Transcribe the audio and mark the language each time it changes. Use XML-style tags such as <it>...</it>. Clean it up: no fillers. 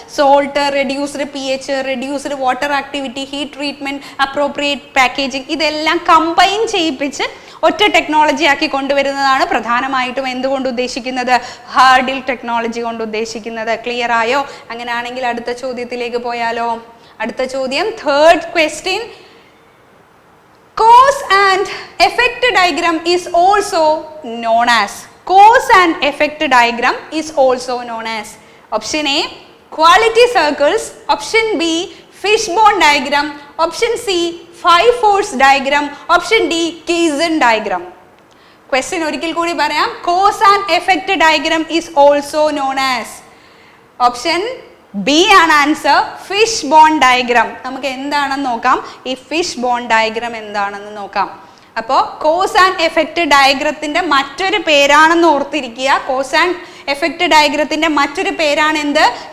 <ml>Salt, reduced pH, reduced water activity, heat treatment, appropriate packaging, ഇതെല്ലാം combine ചെയ്യിപ്പിച്ച് ഒറ്റ technology ആക്കി കൊണ്ടുവരുന്നതാണ് പ്രധാനമായിട്ടും എന്തുകൊണ്ട് ഉദ്ദേശിക്കുന്നത്? ഹാർഡിൽ ടെക്നോളജി കൊണ്ട് ഉദ്ദേശിക്കുന്നത്. ക്ലിയർ ആയോ? അങ്ങനെയാണെങ്കിൽ അടുത്ത ചോദ്യത്തിലേക്ക് പോയാലോ? അടുത്ത ചോദ്യം, third question.</ml> <en>Cause and effect diagram is also known as. Cause and effect diagram is also known as. Option A, quality circles. Option B, fishbone diagram. Option C, 5-force diagram. Option D, Kaizen diagram.</en> <ml>Question ഒരിക്കൽ കൂടി പറയാം.</ml> <en>Cause and effect diagram is also known as.</en> <ml>Option B ആണ് answer, fish bone diagram. നമുക്ക് എന്താണെന്ന് നോക്കാം. ഈ fish bone diagram എന്താണെന്ന് നോക്കാം. അപ്പോൾ കോസ് ആൻഡ് എഫക്റ്റ് ഡയഗ്രത്തിന്റെ മറ്റൊരു പേരാണെന്ന് ഓർത്തിരിക്കുക. കോസ് ആൻഡ് എഫക്റ്റ് ഡയഗ്രത്തിന്റെ മറ്റൊരു പേരാണ് എന്ത്?</ml>